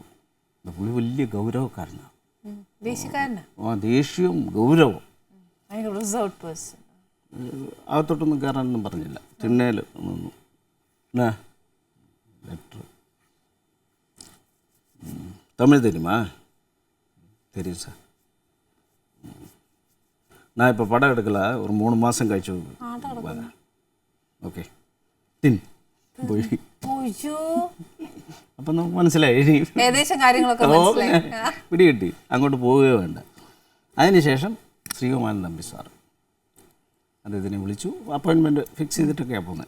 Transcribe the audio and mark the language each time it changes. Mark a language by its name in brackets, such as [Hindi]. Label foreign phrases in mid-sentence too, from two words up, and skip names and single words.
[Malayalam] പുള്ളി വലിയ ഗൗരവക്കാരനാണ്, ദേഷ്യവും ഗൗരവവും. അകത്തോട്ടൊന്നും കയറാനൊന്നും പറഞ്ഞില്ല, തിണ്ണയിൽ നിന്നു. [Tamil] லெட்டர் தமிழ் தருமா? [Malayalam] തരും സാർ. [Tamil] நான் இப்போ படம் எடுக்கல, ஒரு 3 மாதம் கழிச்சு [Malayalam] ഓക്കെ പോയി. അപ്പം നമുക്ക് മനസ്സിലായി, പിടികിട്ടി, അങ്ങോട്ട് പോവുകയോ വേണ്ട. അതിനുശേഷം ശ്രീകുമാരൻ തമ്പി സാറ് അദ്ദേഹത്തിനെ വിളിച്ചു, [English] appointment fix [Malayalam] ചെയ്തിട്ടൊക്കെയാണ് പോകുന്നത്.